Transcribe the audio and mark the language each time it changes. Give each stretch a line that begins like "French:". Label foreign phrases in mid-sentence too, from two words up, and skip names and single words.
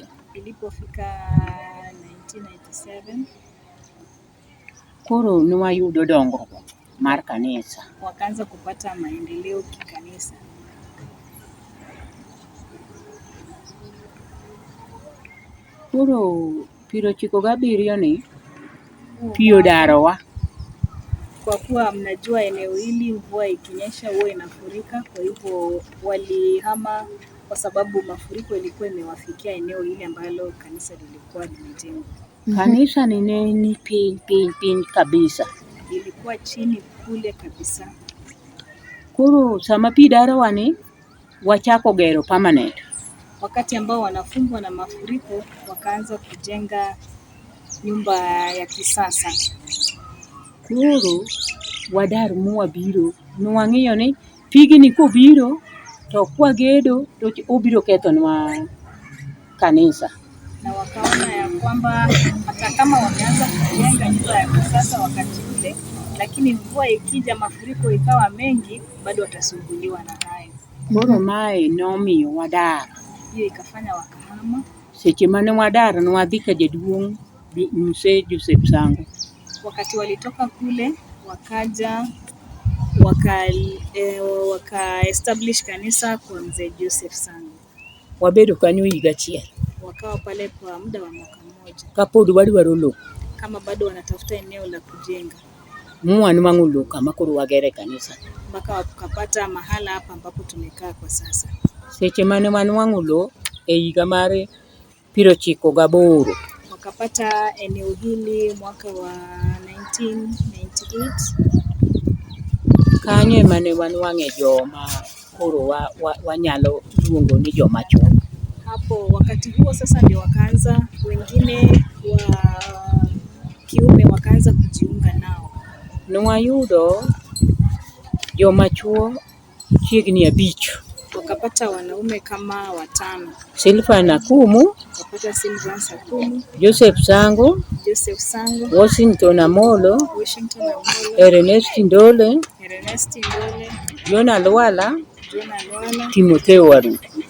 Swahili: Ilipofika 1997
Luo (Kenya and Tanzania): koro nwayudo dongruok mar kanisa.
Swahili: wakaanza kupata maendeleo kikanisa.
Luo (Kenya and Tanzania): Koro 97 ni pio darowa.
Swahili: Kwa kuwa mnajua eneo hili mvua ikinyesha huwa inafurika, kwa hivyo walihama kwa sababu mafuriko ilikuwa imewafikia eneo hili ambalo kanisa lilikuwa limejengwa.
Luo (Kenya and Tanzania): Kanisa ni neni pin kabisa.
Swahili: Ilikuwa chini kule kabisa.
Luo (Kenya and Tanzania): Koro sama pi darowa ni wachako gero permanent.
Swahili: Wakati ambao wanafungwa na mafuriko wakaanza kujenga nyumba ya kisasa.
Luo (Kenya and Tanzania): Koro wadar muwa biro nwang'iyo ni pigi ni kobiro to kwa gedo to obiro kethonwa kanisa.
Swahili: Na wakaona ya kwamba hata kama wameanza kujenga nyumba ya kisasa wakati ule, lakini mvua ikija mafuriko ikawa mengi, bado watasumbuliwa na hayo.
Luo (Kenya and Tanzania): Koro mae nomiyo wadar.
Swahili: Hiyo ikafanya wakahama.
Luo (Kenya and Tanzania): Seche mane wadar nwadhi ka jaduong' mzee Joseph Sango.
Swahili: Wakati walitoka kule wakaja waka establish kanisa kwa mzee Joseph Sango.
Luo (Kenya and Tanzania): Wabedo kanyo higa achiel.
Swahili: Wakawa pale kwa muda wa mwaka mmoja.
Luo (Kenya and Tanzania): Kapod wadwaro lowo.
Swahili: Kama bado wanatafuta eneo la kujenga.
Luo (Kenya and Tanzania): Mwanwang'o lowo kama koro wagere kanisa.
Swahili: Mpaka wakapata mahala hapa ambapo tumekaa kwa sasa.
Luo (Kenya and Tanzania): Seche mane wanwang'o lowo e higa mar 98.
Swahili: Wakapata eneo hili mwaka wa 1998.
Luo (Kenya and Tanzania): Kanyo mane wanwang'e joma koro wanyalo luongo ni joma chuo.
Swahili: Hapo wakati huo sasa ndio wakaanza wengine wa kiume wakaanza kujiunga nao.
Luo (Kenya and Tanzania): Nwayudo joma chuo chiegni 5.
Swahili: Wakapata wanaume kama 5. Silva Nakumu, Wakapata Silva Nakumu, Joseph Sango, Washington Amolo, Ernest Ndole, Jona Lwala, Timotheo Waru.